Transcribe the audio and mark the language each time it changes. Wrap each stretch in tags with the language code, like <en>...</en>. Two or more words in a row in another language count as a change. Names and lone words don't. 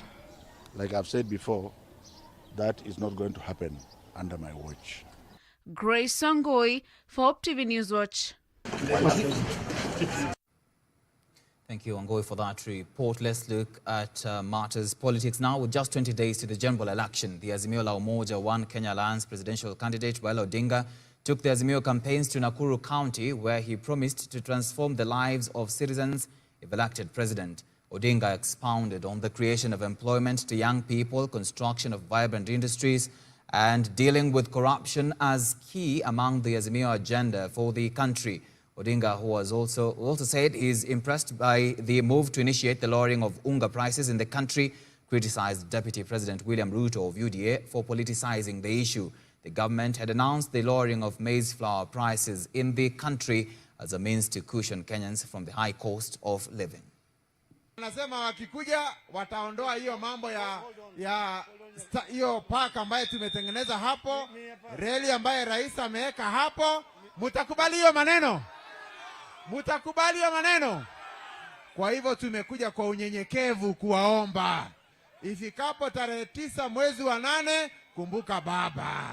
<en>Like I've said before, that is not going to happen under my watch. Grace Songoi for TV News Watch. Thank you, Angoi, for that report. Let's look at matters politics now. With just 20 days to the general election, the Azimio la Umoja One Kenya Alliance presidential candidate Raila Odinga took the Azimio campaigns to Nakuru County, where he promised to transform the lives of citizens if elected president. Odinga expounded on the creation of employment to young people, construction of vibrant industries, and dealing with corruption as key among the Azimio agenda for the country. Odinga, who was also said is impressed by the move to initiate the lowering of unga prices in the country, criticized Deputy President William Ruto of UDA for politicizing the issue. The government had announced the lowering of maize flour prices in the country as a means to cushion Kenyans from the high cost of living.</en> <sw>Anasema wakikuja wataondoa hiyo mambo ya hiyo park ambayo tumetengeneza hapo, reli ambayo rais ameweka hapo. Mutakubali hiyo maneno? Mutakubali hiyo maneno? Kwa hivyo tumekuja kwa unyenyekevu kuwaomba, ifikapo tarehe 9 mwezi wa 8, kumbuka baba.</sw>